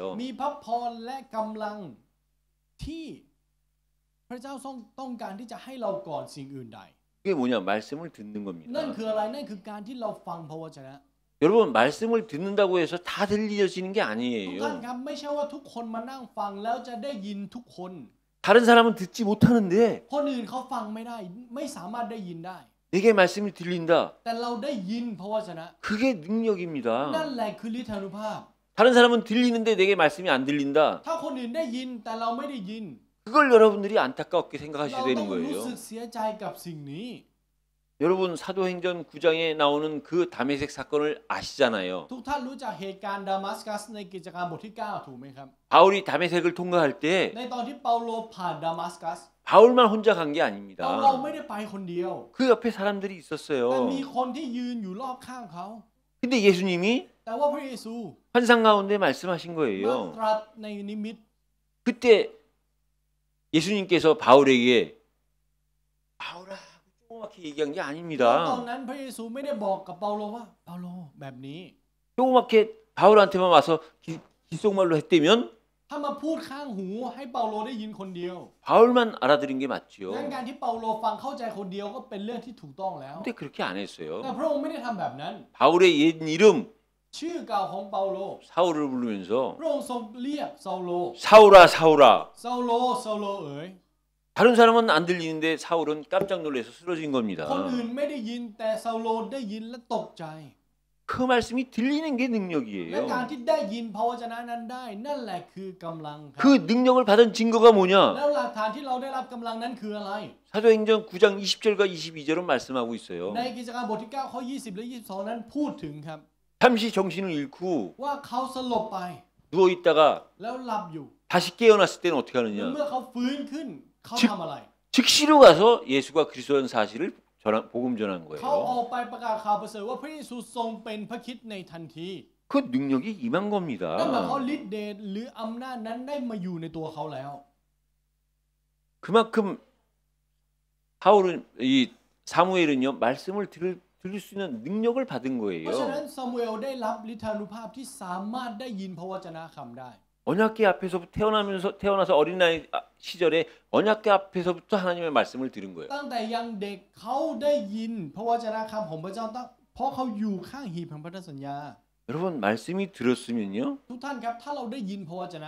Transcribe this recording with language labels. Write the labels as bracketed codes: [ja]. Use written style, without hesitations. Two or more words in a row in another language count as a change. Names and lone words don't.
[th] มีพระพรและกำลังที่พระเจ้าต้องการที่จะให้เราก่อนสิ่งอื่นใด [ko] 그게 뭐냐? 말씀을 듣는 [th] นั่น [ko] 겁니다. [th] คืออะไรนั่นคือการที่เราฟังพระวจนะ [ko] 여러분 말씀을 듣는다고 해서 다 들려지는 게 [th] ทุกท่าน [ko] 아니에요. [th] ครับไม่ใช่ว่าทุกคนมานั่งฟังแล้วจะได้ยินทุกคน [ko] 다른 사람은 듣지 못하는데 [th] คนอื่นเขาฟังไม่ได้ไม่สามารถได้ยินได้ [ko] 내게 말씀이 들린다. [th] แต่เราได้ยินพระวจนะ [ko] 그게 능력입니다. [th] นั่นแหละคือฤทธานุภาพ [ko] 다른 사람은 들리는데 내게 말씀이 안 들린다. [th] ถ้าคนอื่นได้ยินแต่เราไม่ได้ยิน [ko] 그걸 여러분들이 안타깝게 [th] เรา [ko] 생각하셔야 [th] ต้ [ko] 되는 [th] องรู้ [ko] 거예요. [th] สึกเสียใจกับสิ่งนี้ [ko] 여러분 사도행전 9장에 나오는 그 다메섹 사건을 아시잖아요. [th] ทุกท่านรู้จักเหตุการณ์ดามัสกัสในกิจการบทที่ 9 ถูกไหมครับ [ko] 바울이 다메섹을 통과할 때 [th] ในตอนที่เปาโลผ่านดามัสกัส [ko] 바울만 혼자 간 게 [th] เปาโล [ko] 아닙니다. [th] ไม่ได้ไปคนเดียว [ko] 그 옆에 사람들이 [th] แต่ [ko] 있었어요. [th] มีคนที่ยืนอยู่รอบข้างเขา [ko] 근데 예수님이 [th] แต่ว่าพระเยซู [ko] 환상 가운데 말씀하신 [th] มา [ko] 거예요. [th] ตรัสในนิมิต [ko] 그때 예수님께서 바울에게 바울아 조그맣게 얘기한 게 [th] ตอน [ko] 아닙니다. [th] นั้นพระเยซูไม่ได้บอกกับเปาโลว่าเปาโลแบบนี้ [ko] 조그맣게 바울한테만 와서 귓속말로 했다면 [th] ถ้ามาพูดข้างหูให้เปาโลได้ยินคนเดียว [ko] 바울만 알아들은 게 맞지요. [th] งั้นการที่เปาโลฟังเข้าใจคนเดียวก็เป็นเรื่องที่ถูกต้องแล้ว [ko] 근데 그렇게 안 [th] แต่ [ko] 했어요. [th] พระองค์ไม่ได้ทำแบบนั้น [ko] 바울의 옛 이름 [th] ชื่อเก่าของเปาโล [ko] 사울을 부르면서 [th] พระองค์ทรงเรียกซาโล [ko] 사울아 사울아. [th] ซาโลซาโลเอ๋ย [ko] 다른 사람은 안 들리는데 사울은 깜짝 놀라서 쓰러진 [th] คน [ko] 겁니다. [th] อื่นไม่ได้ยินแต่ซาโลได้ยินและตกใจ [ko] 그 말씀이 들리는 게 [th] และ [ko] 능력이에요. [th] การที่ได้ยินพระวจนะนั้นได้ นั่นแหละคือกำลังครับ [ko] 그 능력을 받은 증거가 [th] แล้ [ko] 뭐냐? [th] วหลักฐานที่เราได้รับกำลังนั้นคืออะไร [ko] 사도행전 9장 20절과 22절은 말씀하고 있어요. [th] ในกิจการบทที่ 9 ข้อ 20 และ 22 นั้นพูดถึงครับ [ko] 잠시 정신을 잃고 [th] ว่าเขาสลบไป [ko] 누워 있다가 [th] แล้วหลับอยู่ [ko] 다시 깨어났을 때는 어떻게 [th] แล้ว [ko] 하느냐? [th] เมื่อเขาฟื้นขึ้นเขาทำอะไร [ko] 즉시로 가서 예수가 그리스도라는 사실을 복음 전한 [th] เขาอ [ko] 거예요. [th] อกไปประกาศข่าวประเสริฐว่าพระเยซูทรงเป็นพระคริสต์ในทันที [ko] 그 능력이 임한 [th] นั่นหมายความ [ko] 겁니다. [th] ว่าฤทธิ์เดชหรืออำนาจนั้นได้มาอยู่ในตัวเขาแล้ว [ko] 그만큼 바울은 이 사무엘은요 말씀을 들을 수 있는 능력을 받은 [th] เพราะฉะนั้น [ko] 거예요. [th] ซามูเอลได้รับฤทธานุภาพที่สามารถได้ยินพระวจนะคำได้ [ko] 언약궤 앞에서 태어나서 어린아이 시절에 언약궤 앞에서부터 하나님의 말씀을 들은 거예요. [th] ตั้งแต่ยังเด็กเขาได้ยินพระวจนะคำของพระเจ้าตั้งเพราะเขาอยู่ข้างหีบแห่งพันธสัญญา [ko] 여러분 말씀이 들었으면요 [th] ทุกท่านครับถ้าเราได้ยินพระวจนะ